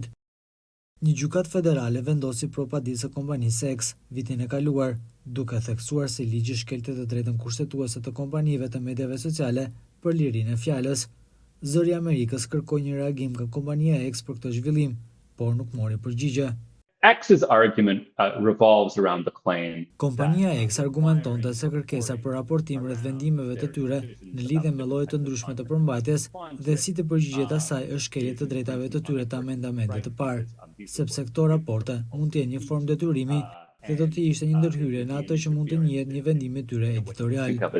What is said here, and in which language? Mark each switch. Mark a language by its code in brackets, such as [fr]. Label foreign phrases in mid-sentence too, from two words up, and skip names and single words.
[sq] Një gjykatë federale vendosi propadisë së kompanisë X vitin e kaluar, duke theksuar se ligji shkelte të drejtën kushtetuese të kompanive të mediave sociale për lirinë e fjalës. Zëri i Amerikës kërkoi një reagim nga kompania X për këtë zhvillim, por nuk mori përgjigje. [en] X's argument revolves around the claim. [sq] Kompania X argumentonte se kërkesa për raportim rreth vendimeve të tyre në lidhje me lloje të ndryshme të përmbajtjes dhe si të përgjigjet asaj është shkelje të drejtave të tyre të amendamentit të parë, sepse këto raporte mund të jenë një formë detyrimi dhe do të ishte një ndërhyrje në atë që mund të njihet një vendim i tyre editorial.